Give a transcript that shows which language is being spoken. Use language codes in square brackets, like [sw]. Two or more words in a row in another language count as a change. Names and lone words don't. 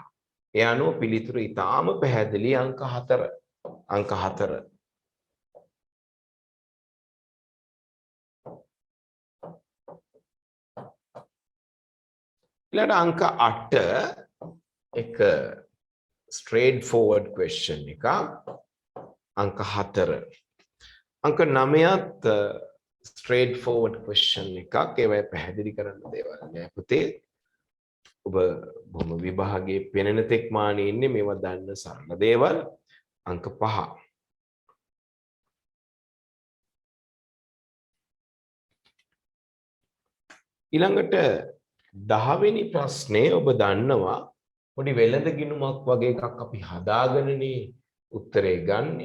[si] ඒ අනුව පිළිතුරු ඊටාම පැහැදිලි අංක 4. අංක 4. ඊළඟ අංක 8 එක [en] straight forward question [si] එක. අංක 4. අංක 9ත් [en] straight forward question [si] එකක්. ඒවයි පැහැදිලි කරන්න දේවල් නෑ පුතේ. ඔබ බොහොම විභාගයේ පෙනෙන තෙක් මානේ ඉන්නේ මේවා දන්න සරල දේවල්. අංක 5. ඊළඟට 10 වෙනි ප්‍රශ්නේ ඔබ දන්නවා පොඩි වෙළඳ ගිණුමක් වගේ එකක් අපි හදාගෙනනේ උත්තරේ ගන්නෙ.